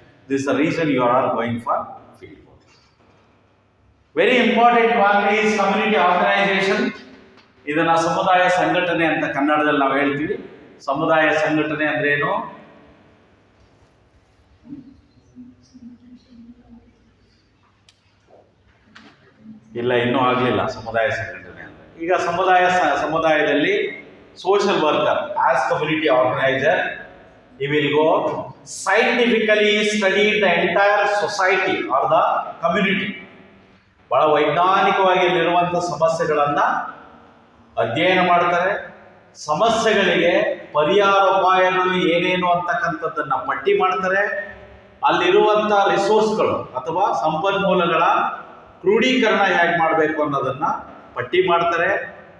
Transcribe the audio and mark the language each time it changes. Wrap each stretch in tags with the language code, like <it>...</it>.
<en>This the reason you are going for field work. Very important one is community organisation.</en> <kn>ಇದನ್ನ ಸಮುದಾಯ ಸಂಘಟನೆ ಅಂತ ಕನ್ನಡದಲ್ಲಿ ನಾವು ಹೇಳ್ತೀವಿ. ಸಮುದಾಯ ಸಂಘಟನೆ ಅಂದ್ರೆ ಏನು? ಇಲ್ಲ, ಇನ್ನೂ ಆಗಲಿಲ್ಲ ಸಮುದಾಯ ಸಂಘಟನೆ ಅಂದ್ರೆ. ಈಗ ಸಮುದಾಯದಲ್ಲಿ</kn> <en>Social worker as community organiser, he will go scientifically study the entire society or the community.</en> <kn>ಬಹಳ ವೈಜ್ಞಾನಿಕವಾಗಿ ಇಲ್ಲಿರುವಂಥ ಸಮಸ್ಯೆಗಳನ್ನು ಅಧ್ಯಯನ ಮಾಡ್ತಾರೆ, ಸಮಸ್ಯೆಗಳಿಗೆ ಪರಿಹಾರೋಪಾಯಗಳು ಏನೇನು ಅಂತಕ್ಕಂಥದ್ದನ್ನ ಪಟ್ಟಿ ಮಾಡ್ತಾರೆ. ಅಲ್ಲಿರುವಂಥ ರಿಸೋರ್ಸ್ಗಳು ಅಥವಾ ಸಂಪನ್ಮೂಲಗಳ ಕ್ರೋಢೀಕರಣ ಹೇಗೆ ಮಾಡಬೇಕು ಅನ್ನೋದನ್ನ ಪಟ್ಟಿ ಮಾಡ್ತಾರೆ.</kn>